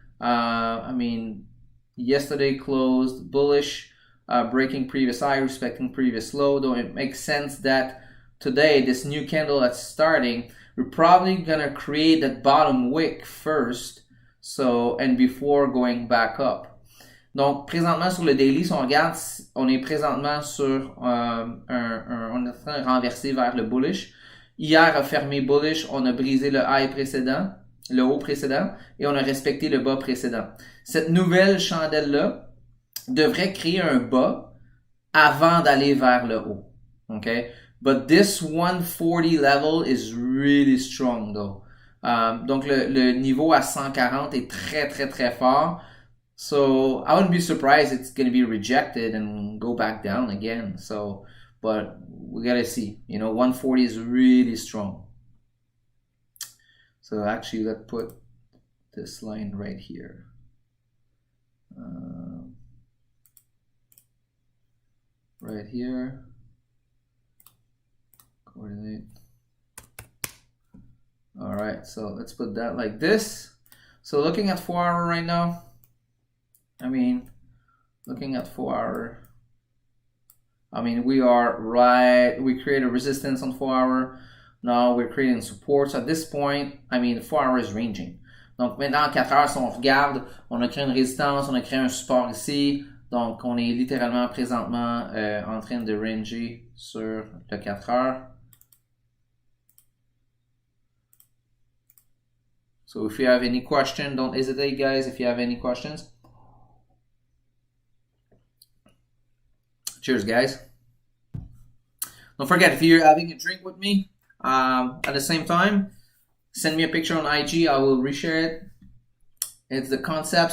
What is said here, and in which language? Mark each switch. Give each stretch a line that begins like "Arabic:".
English: I mean, yesterday closed bullish, breaking previous high, respecting previous low, though it makes sense that today, this new candle that's starting, we're probably gonna create that bottom wick first, so, and before going back up.
French: Donc, présentement sur le daily, si on regarde, on est présentement sur on est en train de renverser vers le bullish. Hier a fermé bullish, on a brisé le high précédent, le haut précédent, et on a respecté le bas précédent. Cette nouvelle chandelle-là devrait créer un bas avant d'aller vers le haut. Okay?
English: But this 140 level is really strong though.
French: Donc le niveau à 140 est très très très fort.
English: So I wouldn't be surprised it's going to be rejected and go back down again. So, but we gotta see. You know, 140 is really strong. So actually, let's put this line right here. Right here. Coordinate. All right, so let's put that like this. So looking at 4 hour right now, I mean, looking at 4 hour, I mean, we create a resistance on 4 hour. Now we're creating support. So at this point, I mean, 4 hour is ranging.
French: Donc maintenant, 4 heures, si on regarde, on a créé une résistance, on a créé un support ici. Donc on est littéralement présentement en train de ranger sur le 4 heures.
English: So if you have any question, don't hesitate, guys, if you have any questions. Cheers, guys. Don't forget, if you're having a drink with me at the same time, send me a picture on IG. I will reshare it. It's the concept.